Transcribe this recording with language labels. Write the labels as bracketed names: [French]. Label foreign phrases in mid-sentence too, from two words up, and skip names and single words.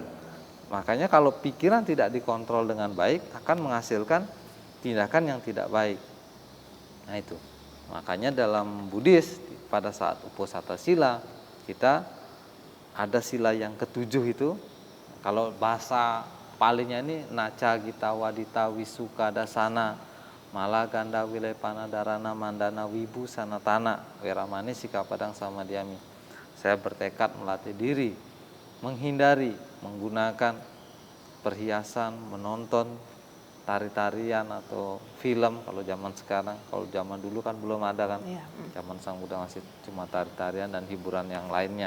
[Indonesian] Makanya kalau pikiran tidak dikontrol dengan baik akan menghasilkan tindakan yang tidak baik. Nah, itu. Makanya dalam Buddhis pada saat Uposatha Sila kita ada sila yang ke-7 itu. Kalau bahasa palingnya ini [Pali] Naca Gita Wadita Wisuka Dasana Mala Ganda Wilepana Darana Mandana Wibu Sanatana Weramani Sikapadang Samadhyami. [Indonesian] Saya bertekad melatih diri menghindari menggunakan perhiasan, menonton tari-tarian atau film kalau zaman sekarang. Kalau zaman dulu kan belum ada kan. Zaman Sang Buddha masih cuma tari-tarian dan hiburan yang lainnya.